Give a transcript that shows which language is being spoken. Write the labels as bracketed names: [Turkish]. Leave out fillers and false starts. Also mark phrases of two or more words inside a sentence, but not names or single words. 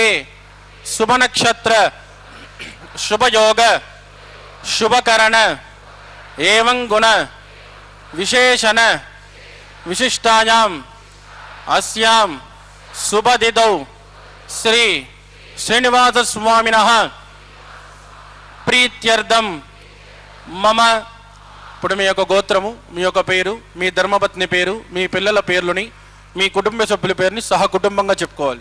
[Sanskrit] शुभ नक्षत्र शुभ योग शुभकरण एवं गुण विशेषण विशिष्टायां अस्यां शुभतिथौ श्री श्रीनिवासस्वामिनः प्रीत्यर्थम मम [Telugu] ఇప్పుడు మీ యొక్క గోత్రము మీ యొక్క పేరు మీ ధర్మపత్ని పేరు మీ పిల్లల పేర్లని మీ కుటుంబ సభ్యుల పేరుని సహ కుటుంబంగా చెప్పుకోవాలి.